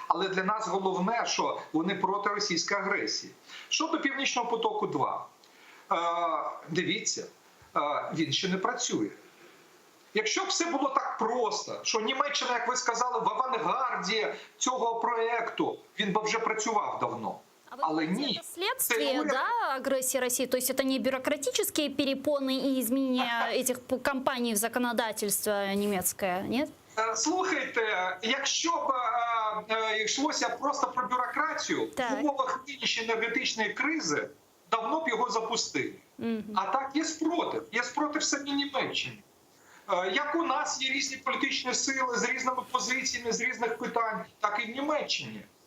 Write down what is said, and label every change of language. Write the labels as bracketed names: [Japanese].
[Ukrainian] Але для нас головне, що вони проти російської агресії. Щодо Північного потоку-2. Дивіться, він ще не працює. Якщо б все було так просто, що Німеччина, як ви сказали, в авангарді цього проєкту, він би вже працював давно. Але ні. [Russian] Это следствие, да, агрессии России? То есть это не бюрократические перепоны и изменения этих компаний в законодательство немецкое, нет? [Ukrainian] Слухайте, якщо б йшлося просто про бюрократію, в умовах нинішньої енергетичної кризи давно б його запустили. А так є спротив. Є спротив в самій Німеччині. Як у нас є різні політичні сили з різними позиціями, з різних питань, так і в Німеччині.